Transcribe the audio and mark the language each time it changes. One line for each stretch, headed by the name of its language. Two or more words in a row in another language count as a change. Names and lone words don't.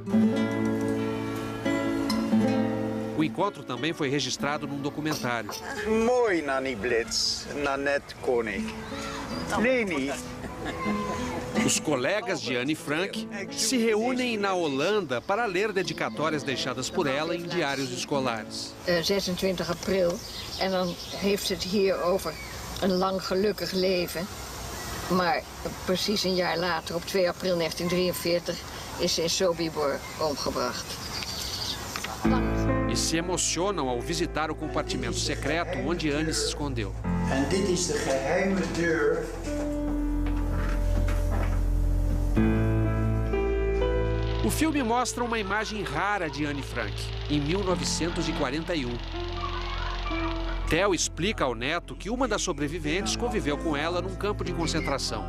Portuguese: O encontro também foi registrado num documentário.
Dutch: Mooi, Nanny Blitz, Nanette Koenig. Leni.
Portuguese: Os colegas de Anne Frank se reúnem na Holanda para ler dedicatórias deixadas por ela em diários escolares.
Dutch: 26 april, en dan heeft ze het hier over een lang gelukkig leven. Maar precies een jaar later, op 2 april 1943, is ze in Sobibor omgebracht.
Portuguese: E se emocionam ao visitar o compartimento secreto onde Anne se escondeu.
Dutch: En dit is de geheime deur.
Portuguese: O filme mostra uma imagem rara de Anne Frank, em 1941. Theo explica ao neto que uma das sobreviventes conviveu com ela num campo de concentração.